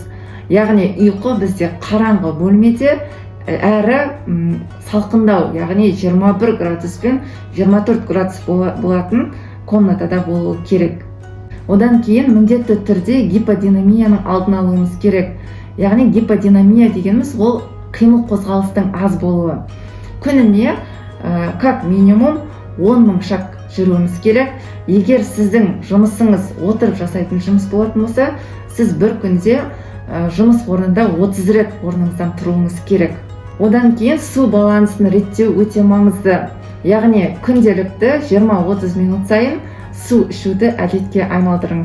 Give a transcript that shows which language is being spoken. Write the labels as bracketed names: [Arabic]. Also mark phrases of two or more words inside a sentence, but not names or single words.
[Kazakh] Яғни ұйқы бізде қараңғы бөлмеде әрі салқындау, яғни 21 градус пен 24 градус болатын комнатада болуы керек. Одан кейін міндетті түрде гиподинамияның алдын алуымыз керек. Яғни гиподинамия дегеніміз ол қимыл қозғалыстың аз болуы. Күніне [Russian] как минимум [Kazakh] 10 000 шаг жүруіміз керек. Егер сіздің жұмысыңыз отырып жасайтын жұмыс болатын болса, сіз бір күнде жұмыс орнында 30 рет орныңыздан тұруыңыз керек. Одан кейін су балансын реттеу өте маңызды. Яғни күнделікті 20-30 минут сайын су ішуді әдетке айналдырыңыз.